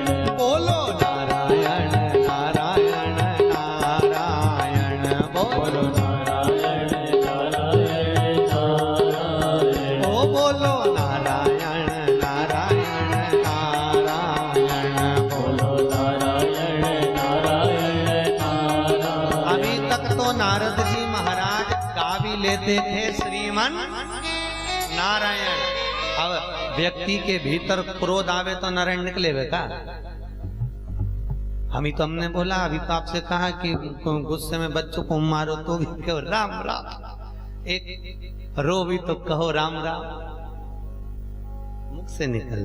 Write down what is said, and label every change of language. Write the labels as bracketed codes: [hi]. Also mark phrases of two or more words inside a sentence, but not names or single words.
[hi] बोलो नारायण नारायण नारायण, बोलो नारायण नारायण नारायण, ओ बोलो नारायण नारायण नारायण, बोलो नारायण नारायण नारायण। अभी तक तो नारद जी महाराज गा भी लेते थे श्रीमन नारायण। अब व्यक्ति के भीतर क्रोध आवे तो नारायण निकले का? हमने बोला, अभी तो आपसे कहा कि गुस्से में बच्चों को मारो तो भी कहो राम राम, एक रो भी तो कहो राम राम, मुख से निकल।